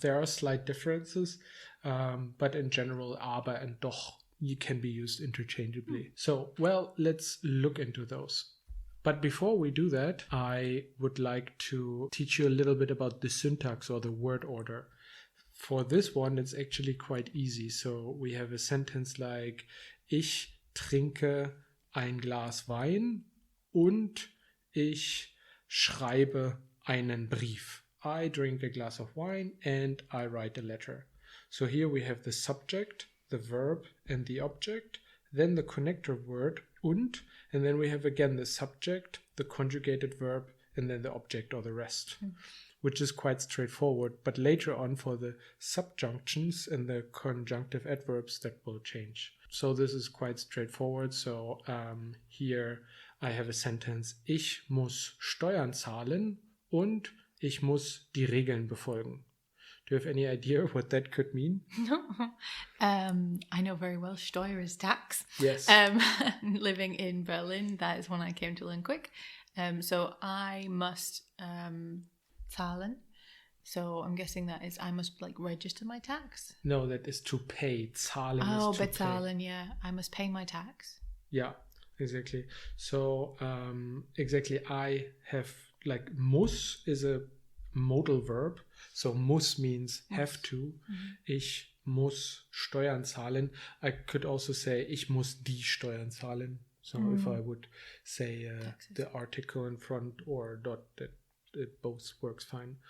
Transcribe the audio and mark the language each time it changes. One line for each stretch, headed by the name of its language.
English: There are slight differences, but in general, aber and doch you can be used interchangeably. So, well, let's look into those. But before we do that, I would like to teach you a little bit about the syntax or the word order. For this one, it's actually quite easy. So we have a sentence like,
German: ich trinke ein Glas Wein und ich schreibe einen Brief.
English: I drink a glass of wine and I write a letter. So here we have the subject, the verb, and the object, then the connector word und then we have again the subject, the conjugated verb, and then the object or the rest, which is quite straightforward. But later on for the subjunctions and the conjunctive adverbs, that will change. So this is quite straightforward. So here I have a sentence,
German: ich muss Steuern zahlen und ich muss die Regeln befolgen.
English: Do you have any idea what that could mean? No. I know very well Steuer is tax. Yes. Living in Berlin, that is one I came to learn quick. So I must zahlen. So I'm guessing that is I must like register my tax. No, that is to pay. Zahlen is to bezahlen, yeah. I must pay my tax. Yeah, exactly. So exactly, I have like muss is a modal verb. So muss means have to.
German: Ich muss Steuern zahlen.
English: I could also say
German: ich muss die Steuern zahlen.
English: So if I would say the article in front or dot, that it both works fine.